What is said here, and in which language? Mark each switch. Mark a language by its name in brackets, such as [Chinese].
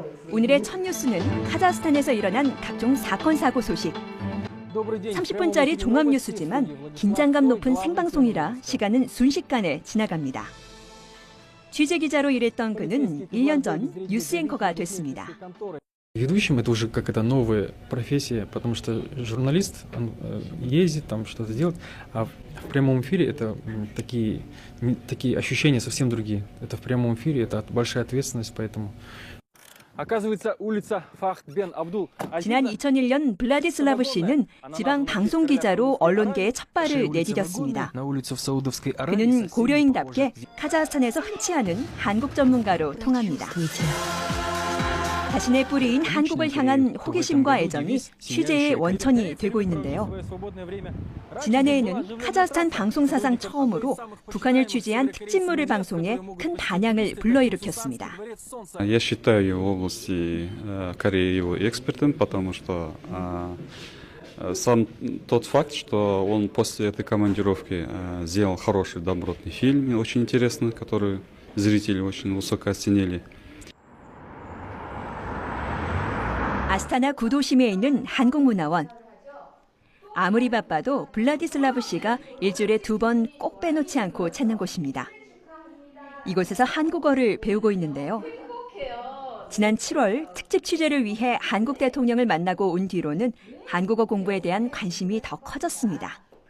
[Korean] 오늘의 첫 뉴스는 카자흐스탄에서 일어난 각종 사건 사고 소식. 30분짜리 종합 뉴스지만 긴장감 높은 생방송이라 시간은 순식간에 지나갑니다. 취재기자로 일했던 그는 1년 전 뉴스 앵커가 됐습니다. [Russian] Ведущим это уже как это новая профессия, потому что журналист, он ездит там что-то делает, а в прямом эфире это такие ощущения совсем другие. Это в прямом эфире, это большая ответственность, поэтому Оказывается, улица Фахд бен Абдул. [Korean] 지난 2001년 블라디슬라브 씨는 지방 방송 기자로 언론계에 첫 발을 내디뎠습니다. 그는 고려인답게 카자흐스탄에서 흔치 않은 한국 전문가로 통합니다. 자신의 뿌리인 한국을 향한 호기심과 애정이 취재의 원천이 되고 있는데요. 지난해에는 카자흐스탄 방송사상 처음으로 북한을 취재한 특집물을 방송해 큰 반향을 불러일으켰습니다. [Russian] Я считаю в области Кореи его экспертом, потому что сам тот факт, что он после этой командировки сделал хороший добротный фильм, очень интересный, который зрители очень высоко оценили. [Korean] 아스타나 구도심에 있는 한국문화원. 아무리 바빠도 블라디슬라브 씨가 일주일에 2번 꼭 빼놓지 않고 찾는 곳입니다. 이곳에서 한국어를 배우고 있는데요. 지난 7월 특집 취재를 위해 한국 대통령을 만나고 온 뒤로는 한국어 공부에 대한 관심이 더 커졌습니다.